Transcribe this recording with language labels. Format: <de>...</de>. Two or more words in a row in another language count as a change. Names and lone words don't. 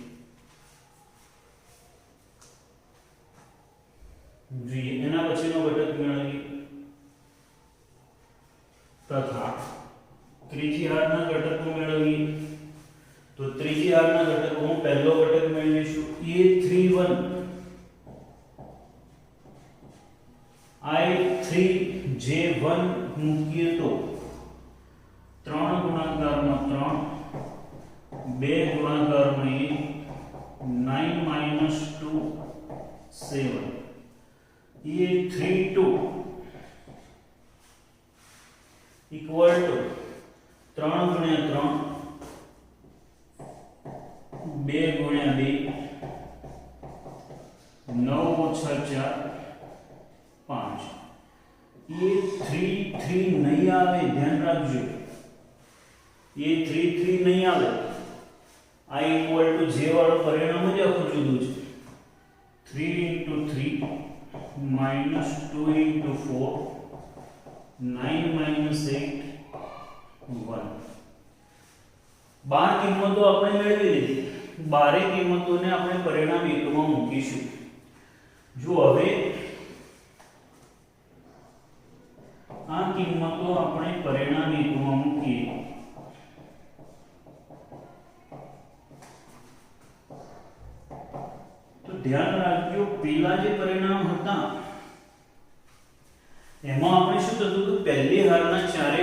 <gu>જોઈએ એના પછીનો ઘટક મેળવીએ તથા ત્રીજી હારના ઘટકો મેળવીએ તો ત્રીજી હારના ઘટકોમાં પહેલો ઘટક મેળવીશું A31 I3J1 મૂકીએ તો 3 ગુણાકારમાં 3 2 ગુણાકારમાં 1 9 2 7 A32</gu> <en>equal to</en> <gu>3 ગુણ્યા 3 2 ગુણ્યા 2 9 ઓછા 4 5 A33 નહીં આવે ધ્યાન રાખજો A33 નહીં આવે I</gu> <en>equal to</en> <gu>J વાળું પરિણામ જ આખું જુદું છે</gu> <en>3 into 3 minus 2 into 4 9 minus 8 1</en> <gu>12 કિંમતો આપણે મેળવી લીધી 12 કિંમતોને આપણે પરિણામ એકમાં મૂકીશું જો હવે આ કિંમતો આપણે પરિણામ એકમાં મૂકીએ તો ધ્યાન રાખજો પેલા જે પરિણામ હતા એમાં આપણે શું થતું હતું પહેલી હારના ચારે</gu>